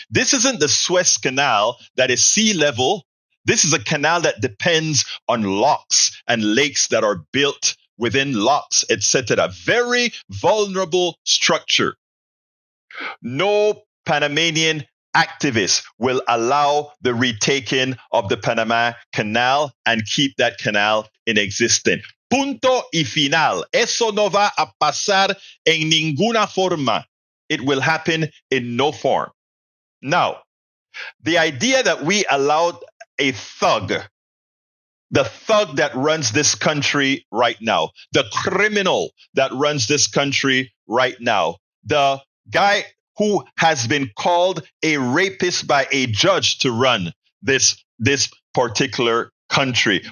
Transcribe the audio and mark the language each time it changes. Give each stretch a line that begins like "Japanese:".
English: This isn't the Suez Canal that is sea level. This is a canal that depends on locks and lakes that are built within locks, etc. Very vulnerable structure. No Panamanian activists will allow the retaking of the Panama Canal and keep that canal in existence.
Spanish: Punto y final. Eso no va a pasar en ninguna forma.
English: It will happen in no form. Now, the idea that we allowed a thug, the thug that runs this country right now, the criminal that runs this country right now, the guy who has been called a rapist by a judge to run this particular country.